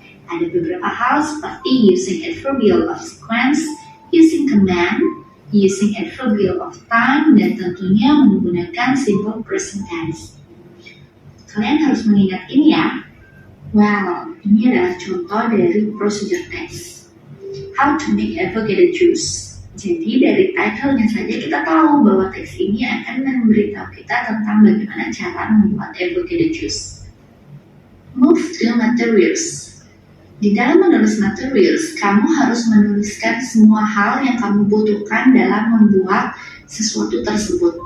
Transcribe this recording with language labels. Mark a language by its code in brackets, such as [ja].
[id] Ada beberapa hal seperti [en] using adverbial of sequence, using command, using adverbial of time, [id] dan tentunya menggunakan [en] simple present tense. [id] Kalian harus mengingat ini ya. Well, ini adalah contoh dari procedure text. [en] How to make avocado juice. [id] Jadi dari title-nya saja kita tahu bahwa teks ini akan memberitahu kita tentang bagaimana cara membuat avocado juice. Move to materials. Di dalam menulis materials, kamu harus menuliskan semua hal yang kamu butuhkan dalam membuat sesuatu tersebut.